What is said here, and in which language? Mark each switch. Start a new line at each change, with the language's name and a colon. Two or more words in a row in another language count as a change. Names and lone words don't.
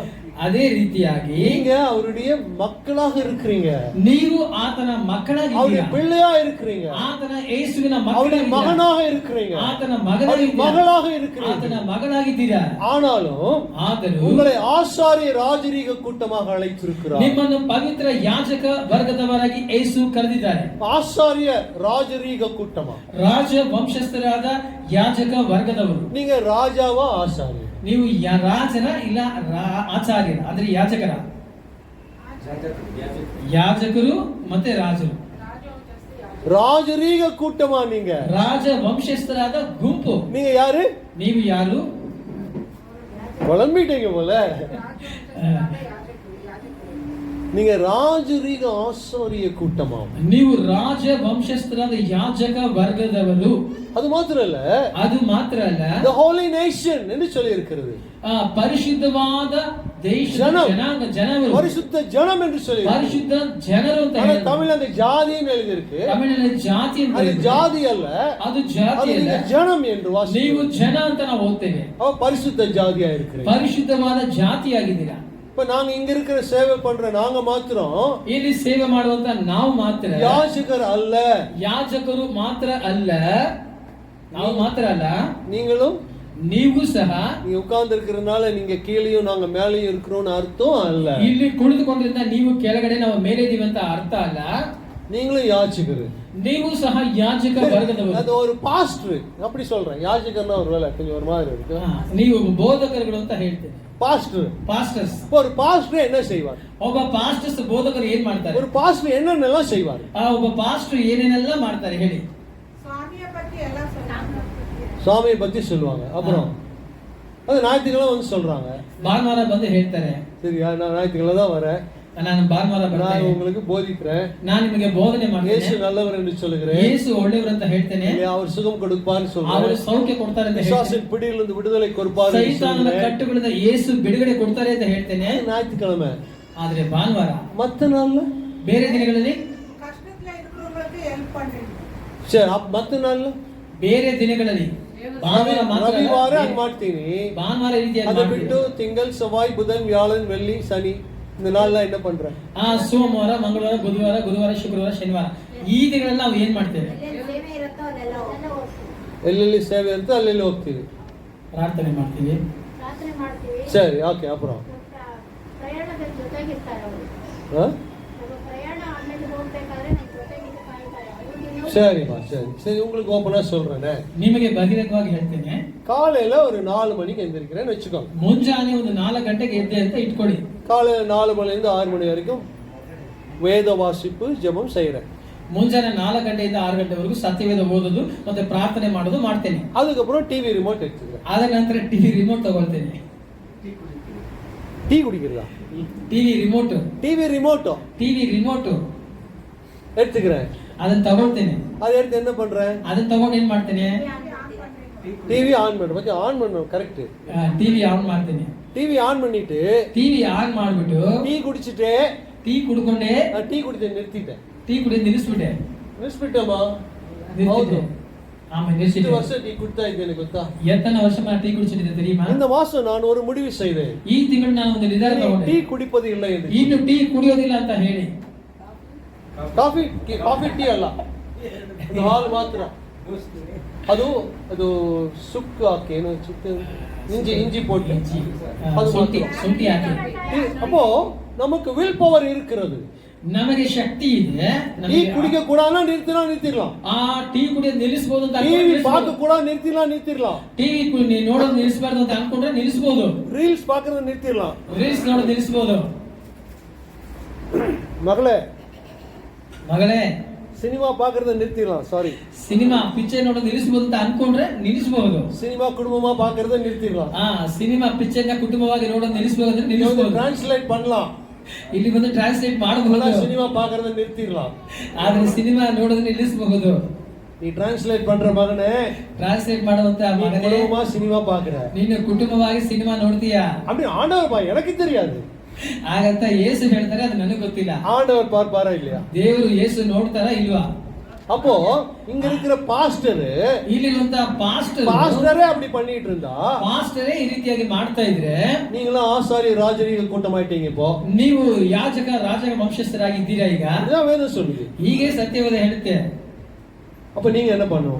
Kannada: ಅದೇ ರೀತಿಯಾಗಿ
Tamil: நீங்க அவருடைய மக்களாக இருக்கிறீங்க.
Kannada: ನೀವು ಆತನ ಮಕ್ಕಳಾಗಿದ್ದೀರಾ,
Tamil: பிள்ளையா இருக்கிறீங்க.
Kannada: ಆತನ ಯೇಸುವಿನ
Tamil: அவருடைய மகனாக இருக்கிறீங்க,
Kannada: ಆತನ ಮಗನಾಗಿದ್ದೀರಾ,
Tamil: மகளாக இருக்கிறீங்க.
Kannada: ಆತನ ಮಗಳಾಗಿದ್ದೀರಾ.
Tamil: ஆனாலும் உங்களை ஆசாரிய ராஜரீக கூட்டமாக அழைத்திருக்கிறார்.
Kannada: ನಿಮ್ಮನ್ನು ಪವಿತ್ರ ಯಾಜಕ ವರ್ಗದವರಾಗಿ ಯೇಸು ಕರೆದಿದ್ದಾರೆ.
Tamil: ஆசாரிய ராஜரீக கூட்டமா?
Kannada: ರಾಜ ವಂಶಸ್ಥರಾದ ಯಾಜಕ ವರ್ಗದವರು.
Tamil: நீங்க ராஜாவா ஆசாரிய?
Kannada: ನೀವು ರಾಜರ ಇಲ್ಲ ಆಚಾರ್ಯರ ಅಂದ್ರೆ ಯಾಜಕರ? ಯಾಜಕರು ಮತ್ತೆ ರಾಜರು.
Tamil: ராஜரீக கூட்டமா நீங்க?
Kannada: ರಾಜ ವಂಶಸ್ಥರಾದ ಗುಂಪು.
Tamil: நீங்க யாரு?
Kannada: ನೀವು ಯಾರು?
Tamil: குழம்பிட்டீங்க போல. நீங்க ராஜரீக ஆசாரிய கூட்டமா?
Kannada: ನೀವು ರಾಜ ವಂಶಸ್ಥರಾದ ಯಾಜಕ ವರ್ಗದವರು.
Tamil: அது மாத்திரம் இல்ல,
Kannada: ಅದು ಮಾತ್ರ ಅಲ್ಲ,
English: the holy nation
Tamil: என்று சொல்லி இருக்கிறது.
Kannada: ಪರಿಶುದ್ಧವಾದ ದೇಶ, ಜನಾಂಗ, ಜನರು,
Tamil: பரிசுத்த ஜனம் என்று சொல்லி.
Kannada: ಪರಿಶುದ್ಧ ಜನರು ಅಂತ
Tamil: ஆனா தமிழ்ல அந்த ஜாதின்னு எழுதி இருக்கு.
Kannada: ತಮಿಳಿನಲ್ಲಿ ಜಾತಿ ಅಂತ
Tamil: அது ஜாதி அல்ல,
Kannada: ಅದು ಜಾತಿ ಅಲ್ಲ,
Tamil: ஜனம் என்று வாசிக்கிறோம்.
Kannada: ನೀವು ಜನ ಅಂತ ನಾವು ಓದ್ತೇವೆ.
Tamil: அவ பரிசுத்த ஜாதியா இருக்கிறீங்க,
Kannada: ಪರಿಶುದ್ಧವಾದ ಜಾತಿಯಾಗಿದ್ದೀರಾ.
Tamil: இப்ப நாங்க இங்க இருக்கிற சேவை பண்ற நாங்க மாத்திரம்
Kannada: ಇಲ್ಲಿ ಸೇವೆ ಮಾಡುವಂತ ನಾವು ಮಾತ್ರ
Tamil: யாஜகர் அல்ல,
Kannada: ಯಾಜಕರು ಮಾತ್ರ ಅಲ್ಲ, ನಾವು ಮಾತ್ರ ಅಲ್ಲ,
Tamil: நீங்களும்
Kannada: ನೀವು ಸಹ
Tamil: நீங்க உட்கார்ந்து இருக்கிறதுனால நீங்க கீழேயும் நாங்க மேலேயும் இருக்கிறோம்னு அர்த்தம் அல்ல.
Kannada: ಇಲ್ಲಿ ಕುಳಿತುಕೊಂಡಿದ್ದ ನೀವು ಕೆಳಗಡೆ ನಾವು ಮೇಲೆ ಇದೀವಿ ಅಂತ ಅರ್ಥ ಅಲ್ಲ.
Tamil: நீங்களும் யாஜகர்,
Kannada: ನೀವು ಸಹ ಯಾಜಕ ವರ್ಗದವರು.
Tamil: அது ஒரு பாஸ்டர் அப்படி சொல்றேன். யாஜகர்னா ஒரு வேலை கொஞ்சம் ஒரு மாதிரி இருக்கு.
Kannada: ನೀವು ಬೋಧಕರುಗಳು ಅಂತ ಹೇಳ್ತೇನೆ.
Tamil: பாஸ்டர்,
Kannada: ಪಾಸ್ಟರ್ಸ್.
Tamil: ஒரு பாஸ்டர் என்ன செய்வார்?
Kannada: ಒಬ್ಬ ಪಾಸ್ಟರ್ಸ್ ಬೋಧಕರು ಏನ್ ಮಾಡ್ತಾರೆ?
Tamil: ஒரு பாஸ்டர் என்னென்னலாம் செய்வார்?
Kannada: ಒಬ್ಬ ಪಾಸ್ಟರ್ ಏನೇನೆಲ್ಲ ಮಾಡ್ತಾರೆ ಹೇಳಿ?
Tamil: சுவாமியை பத்தி சொல்லுவாங்க. அப்புறம் அது ஞாயிற்றுக்கிழமை வந்து சொல்றாங்க.
Kannada: ಭಾನುವಾರ ಬಂದು ಹೇಳ್ತಾರೆ.
Tamil: சரியா? நான் ஞாயிற்றுக்கிழமை தான் வரேன்,
Kannada: ನಾನು ಭಾನುವಾರ
Tamil: நான் உங்களுக்கு போதிக்கிறேன்,
Kannada: ನಾನು ನಿಮಗೆ ಬೋಧನೆ ಮಾಡ್ತೇನೆ,
Tamil: இயேசு நல்லவர் என்று சொல்லுகிறேன்,
Kannada: ಯೇಸು ಒಳ್ಳೆಯವರು ಅಂತ ಹೇಳ್ತೇನೆ,
Tamil: அவர் சுகம் கொடுப்பார்னு சொல்றேன்,
Kannada: ಅವರು ಸೌಖ್ಯ ಕೊಡ್ತಾರೆ ಅಂತ ಹೇಳ್ತೇನೆ,
Tamil: பிசாசின் பிடியிலிருந்து விடுதலை கொடுப்பார்,
Kannada: ಸೈತಾನನ ಕಟ್ಟುಗಳಿಂದ ಯೇಸು ಬಿಡುಗಡೆ ಕೊಡ್ತಾರೆ ಅಂತ ಹೇಳ್ತೇನೆ.
Tamil: ஞாயிற்றுக்கிழமை.
Kannada: ಆದ್ರೆ ಭಾನುವಾರ
Tamil: மத்த நாள்ல
Kannada: ಬೇರೆ ದಿನಗಳಲ್ಲಿ
Tamil: சரி, மத்த நாள்ல
Kannada: ಬೇರೆ ದಿನಗಳಲ್ಲಿ ಭಾನುವಾರ ಮಾತ್ರ ಅಲ್ಲ, ರವಿವಾರ ಹಂಗ್ ಮಾಡ್ತೀನಿ. ಭಾನುವಾರ ಈ ರೀತಿಯಾಗಿ
Tamil: அதை
Kannada: ಮಾಡ್ತೀನಿ.
Tamil: ಬಿಟ್ಟು திங்கள் செவ்வாய் புதன் வியாழன் வெள்ளி சனி இந்த நாள்ல என்ன பண்ற?
Kannada: ಸೋಮವಾರ ಮಂಗಳವಾರ ಬುಧವಾರ ಗುರುವಾರ ಶುಕ್ರವಾರ ಶನಿವಾರ ಈ ದಿನಗಳಲ್ಲಿ ನಾವು ಏನ್ ಮಾಡ್ತೇವೆ? ಎಲ್ಲೆಲ್ಲಿ ಸೇವೆ ಇರುತ್ತೆ ಅಲ್ಲೆಲ್ಲಿ ಹೋಗ್ತೀವಿ, ಪ್ರಾರ್ಥನೆ ಮಾಡ್ತೀವಿ. ಸರಿ ಓಕೆ. அப்புறம் ಪ್ರಯಾಣದ ಜೊತೆಗಿರ್ತಾರೆ ಅವರು. ஆ? ಪ್ರಯಾಣ ಆಮೇಲೆ ಹೋಗ್ಬೇಕಾದ್ರೆ ನಮ್ಮ ಜೊತೆಗಿದ್ದು ಕಾಯ್ತಾರೆ.
Tamil: சரிம்மா சரி சரி, உங்களுக்கு ஓப்பனா சொல்றேனே.
Kannada: ನಿಮಗೆ ಬಹಿರಂಗವಾಗಿ ಹೇಳ್ತೇನೆ,
Tamil: காலையில ஒரு 4 மணிக்கு எந்திரிக்கிறேன்னு வச்சுக்கோங்க.
Kannada: ಮುಂಜಾನೆ ಒಂದು 4 ಗಂಟೆಗೆ ಎದ್ದೆ ಅಂತ ಇಟ್ಕೊಳ್ಳಿ.
Tamil: காலையில 4 மணிலேருந்து 6 மணி வரைக்கும் வேத வாசிப்பு ஜெபம் செய்யறேன்.
Kannada: ಮುಂಜಾನೆ 4 ಗಂಟೆಯಿಂದ 6 ಗಂಟೆವರೆಗೂ ಸತ್ಯವೇದ ಓದೋದು ಮತ್ತೆ ಪ್ರಾರ್ಥನೆ ಮಾಡೋದು ಮಾಡ್ತೇನೆ.
Tamil: அதுக்கப்புறம்
English: TV remote
Tamil: எடுத்துக்கிறேன்.
Kannada: ಆದ ನಂತರ
English: TV remote
Kannada: ತಗೊಳ್ತೇನೆ.
Tamil: டீ குடிக்கிறதா?
English: TV remote
Tamil: எடுத்துக்கிறேன்.
Kannada: ಅದನ್ನ ತಗೊಳ್ತೇನೆ.
Tamil: அதை எடுத்து என்ன பண்றேன்?
Kannada: ಅದನ್ನ ತಗೊಂಡು ಏನ್ ಮಾಡ್ತೇನೆ?
English: TV on
Tamil: பண்ணுறேன். பத்தி ஆன் பண்ணணும், கரெக்ட்.
English: TV on
Kannada: ಮಾಡ್ತೇನೆ.
English: TV on
Tamil: பண்ணிட்டு
English: TV on
Kannada: ಮಾಡ್ಬಿಟ್ಟು
Tamil: டீ குடிச்சிட்டு
Kannada: ಟೀ ಕುಡ್ಕೊಂಡೆ.
Tamil: டீ குடிச்சு நிறுத்திட்டேன்.
Kannada: ಟೀ ಕುಡಿದು ನಿಲ್ಲಿಸ್ಬಿಟ್ಟೆ.
Tamil: நிறுத்திட்டோமா?
Kannada: ನಿಲ್ಲಿಸಿದ್ದೆ. ಆಮೇಲೆ ನಿಲ್ಲಿಸಿದ್ದೆ.
Tamil: 2 வருஷம் டீ குடித்தா
Kannada: ಇದ್ದೇನೆ ಗೊತ್ತಾ?
Tamil: எத்தனை வருஷமா டீ குடிச்சிட்டு தெரியுமா? இந்த மாசம் நான் ஒரு முடிவு செய்தேன்.
Kannada: ಈ ತಿಂಗಳು ನಾನು ಒಂದು ನಿರ್ಧಾರ
Tamil: டீ
Kannada: ತಗೊಂಡೆ.
Tamil: குடிப்பது இல்லை என்று.
Kannada: ಇನ್ನು ಟೀ ಕುಡಿಯೋದಿಲ್ಲ ಅಂತ ಹೇಳಿ. ಕಾಫಿ ಟೀ ಅಲ್ಲ, ಅದು ಹಾಲು ಮಾತ್ರ. ಅದು ಸುಕ್ಕ ಹಾಕಿ ಏನೋ
Tamil: இஞ்சி போட்டு அது
Kannada: ಶುಂಠಿ ಹಾಕಿ.
Tamil: அப்போ நமக்கு
English: will power
Tamil: இருக்கிறது.
Kannada: ನಮಗೆ ಶಕ್ತಿ ಇದೆ.
Tamil: டீ குடிக்க கூடாதுன்னா நிறுத்திடலாம்.
Kannada: ಟೀ ಕುಡಿಯೋದು ನಿಲ್ಲಿಸಬಹುದು ಅಂತ
Tamil: டிவி பார்க்க கூடாது நிறுத்திடலாம்.
Kannada: ಟಿವಿ ನೋಡೋದು ನಿಲ್ಲಿಸಬಾರ್ದು ಅಂತ ಅನ್ಕೊಂಡ್ರೆ ನಿಲ್ಲಿಸಬಹುದು.
Tamil: ரீல்ஸ் பார்க்கறத நிறுத்திடலாம்.
Kannada: ರೀಲ್ಸ್ ನೋಡೋದು ನಿಲ್ಲಿಸಬಹುದು.
Tamil: மகளே சினிமா பார்க்கறத நிறுத்திடலாம். சாரி,
English: cinema picture
Kannada: ನೋಡೋದು ನಿಲ್ಲಿಸಬಹುದು ಅಂತ ಅನ್ಕೊಂಡ್ರೆ ನಿಲ್ಲಿಸಬಹುದು.
Tamil: சினிமா குடும்பமா பார்க்கறத நிறுத்திடலாம்.
English: cinema picture
Kannada: ನ ಕುಟುಂಬವಾಗಿ ನೋಡೋದು ನಿಲ್ಲಿಸಬಹುದು ಅಂದ್ರೆ ನಿಲ್ಲಿಸಬಹುದು.
Tamil: ಟ್ರಾನ್ಸ್ಲೇಟ್ பண்ணலாம்.
Kannada: ಇಲ್ಲಿ ಬಂದು ಟ್ರಾನ್ಸ್ಲೇಟ್ ಮಾಡಬಹುದು.
Tamil: சினிமா பார்க்கறத நிறுத்திடலாம்.
Kannada: ಆದ್ರೆ ಸಿನಿಮಾ ನೋಡೋದು ನಿಲ್ಲಿಸಬಹುದು.
Tamil: நீ ಟ್ರಾನ್ಸ್ಲೇಟ್ பண்ற மகனே,
Kannada: ಟ್ರಾನ್ಸ್ಲೇಟ್ ಮಾಡುವಂತ ಮಗನೇ,
Tamil: குடும்பமா சினிமா பார்க்கற,
Kannada: ನೀನು ಕುಟುಂಬವಾಗಿ ಸಿನಿಮಾ ನೋಡ್ತೀಯಾ?
Tamil: அப்படி ஆண்டவர் பா எனக்கு தெரியாது.
Kannada: ಹಾಗಂತ ಯೇಸು ಹೇಳ್ತಾರೆ, ಅದು ನನಗೆ ಗೊತ್ತಿಲ್ಲ.
Tamil: ஆண்டவர் பார்ப்பாரா இல்லையா?
Kannada: ದೇವರು ಯೇಸು ನೋಡ್ತಾರಾ ಇಲ್ವಾ?
Tamil: அப்போ இங்க இருக்கிற பாஸ்டர்,
Kannada: ಇಲ್ಲಿರುವಂತ
Tamil: பாஸ்டரே அப்படி பண்ணிட்டு இருந்தா,
Kannada: ಪಾಸ್ಟರೇ ಈ ರೀತಿಯಾಗಿ ಮಾಡ್ತಾ ಇದ್ರೆ,
Tamil: நீங்களும் ஆசாரி ராஜரீக கூட்டமாயிட்டீங்க. இப்போ
Kannada: ನೀವು ಯಾಜಕ ರಾಜರ ವಂಶಸ್ಥರಾಗಿದ್ದೀರಾ. ಈಗ
Tamil: இதான் வேதம் சொல்லுது.
Kannada: ಹೀಗೆ ಸತ್ಯವೇದ ಹೇಳುತ್ತೆ.
Tamil: அப்ப நீங்க என்ன பண்ணணும்?